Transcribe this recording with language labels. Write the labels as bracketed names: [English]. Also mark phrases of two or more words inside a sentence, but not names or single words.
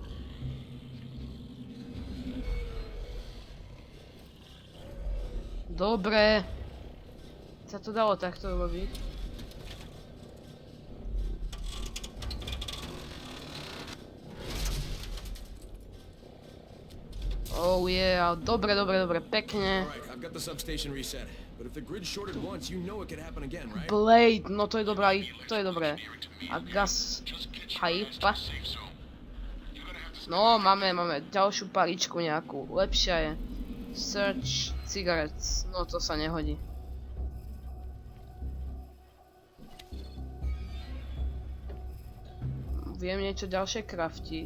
[Slovak] Dobre. Sa to dalo takto robiť. [English] Oh yeah, [Slovak] dobre, pekne. [English] Alright, I've got the substation reset. But if the grid shorted once, you know it could happen again, right? [Slovak] Blade, no to je dobré, to je dobré. [English] A gas pipe. [Slovak] No, máme ďalšiu paličku nejakú, lepšia je. [English] Search cigarettes, [Slovak] no to sa nehodí. Viem niečo ďalšie craftiť.